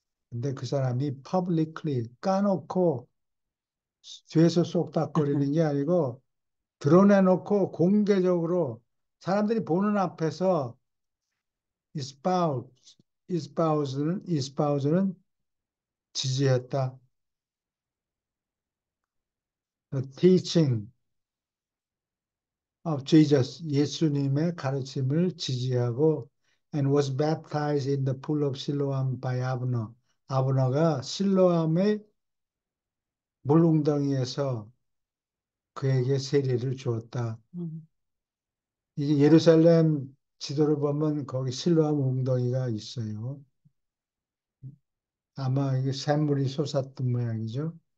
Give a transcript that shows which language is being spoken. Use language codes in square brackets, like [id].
[ko] 근데 그 사람이 publicly 까놓고 뒤에서 쏙닥거리는 게 아니고 드러내놓고 공개적으로 사람들이 보는 앞에서 espouse, espose는 지지했다. [en] The teaching of Jesus, [ko] 예수님의 가르침을 지지하고 [en] and was baptized in the pool of Siloam by Abner. [ko] 아브너가 실로암의 물웅덩이에서 그에게 세례를 주었다. 음, 이게 예루살렘 지도를 보면 거기 실로암 웅덩이가 있어요. 아마 이게 샘물이 솟았던 모양이죠.